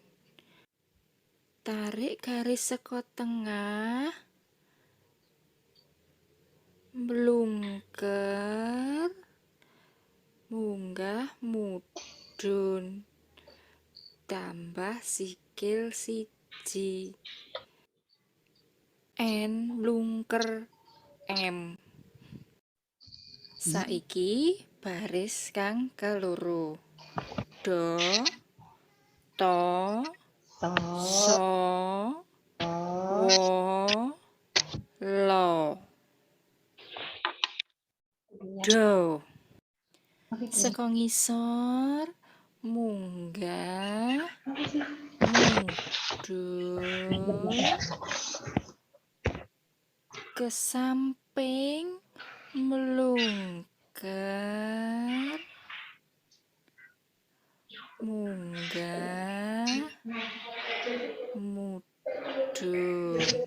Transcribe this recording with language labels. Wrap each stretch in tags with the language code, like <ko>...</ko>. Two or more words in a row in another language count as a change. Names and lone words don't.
<jv>Tarik garis saka tengah mlungker munggah mudhun tambah sikil siji N mlungker M. Saiki baris kang keloro. Do, to, To, so, wo, lo. Do. Saka ngisor, munggah, mudhun, ke samping, mlungker, munggah, mudhun.</jv>